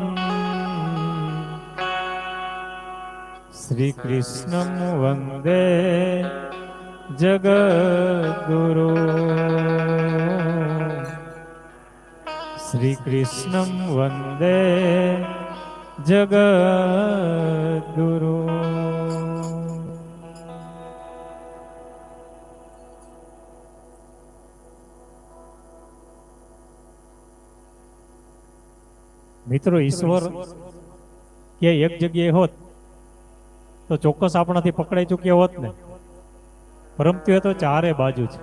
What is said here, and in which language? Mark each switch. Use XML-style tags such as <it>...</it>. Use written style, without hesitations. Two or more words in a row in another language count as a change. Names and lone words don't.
<sa>श्री कृष्णं वंदे जगद्गुरु। श्री कृष्णं वंदे जगद्गुरु।</sa> <gu>મિત્રો, ઈશ્વર કે એક જગ્યાએ હોત તો ચોક્કસ આપણાથી પકડાઈ ચૂક્યા હોત ને, પરંતુ એ તો ચારે બાજુ છે.</gu>